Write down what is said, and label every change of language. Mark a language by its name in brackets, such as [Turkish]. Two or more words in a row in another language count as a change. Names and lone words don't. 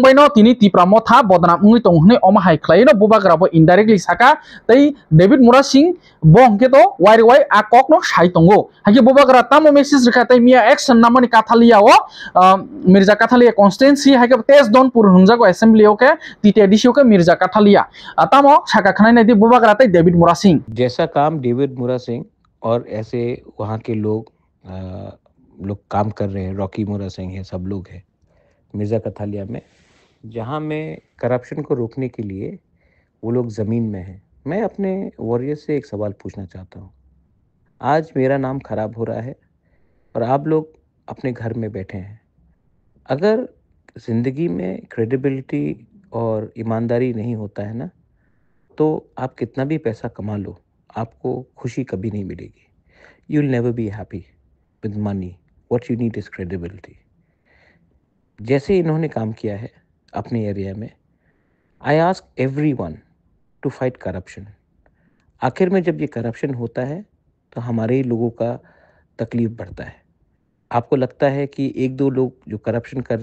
[Kok Borok] baino tini tipramo tha bodnam ungui tonghne oma hai khlaino bubagra bo indirectly saka tai David Mura Singh bongke to wai a kok no sai tongo haike bubagra tamo message rekha tai mia action namani kathalia o Mirza Kathalia constituency haike test donpur hungjago assembly oke TTADC oke Mirza Kathalia tamo saka khnai nai di bubagra tai David Mura Singh [Hindi] जैसा काम डेविड मुरा सिंह और ऐसे वहाँ के लोग काम कर रहे हैं रॉकी मुरा सिंह है सब लोग हैं मिर्ज़ा कथालिया में जहाँ में करप्शन को रोकने के लिए वो लोग ज़मीन में हैं मैं अपने वॉरियर से एक सवाल पूछना चाहता हूँ आज मेरा नाम ख़राब हो रहा है और आप लोग अपने घर में बैठे हैं अगर ज़िंदगी में क्रेडिबिलिटी और ईमानदारी नहीं होता है ना तो आप कितना भी पैसा कमा लो आपको खुशी कभी नहीं मिलेगी [English] You will never be happy with money what you need is credibility [Hindi] जैसे इन्होंने काम किया है अपने एरिया में [English] I ask everyone to fight corruption [Hindi] आखिर में जब ये करप्शन होता है तो हमारे ही लोगों का तकलीफ बढ़ता है आपको लगता है कि एक दो लोग जो करप्शन कर रहे